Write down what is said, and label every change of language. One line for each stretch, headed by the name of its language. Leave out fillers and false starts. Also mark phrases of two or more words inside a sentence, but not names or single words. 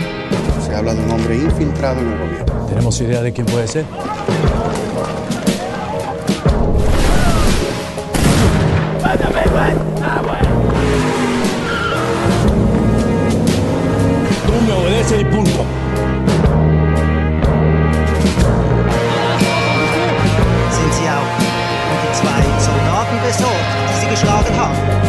Spanish: Se habla de un hombre infiltrado en el gobierno. ¿Tenemos idea de quién puede ser? Tú me obedeces y punto.
German: Sind Sie auch und die zwei Soldaten besorgt, die Sie geschlagen haben?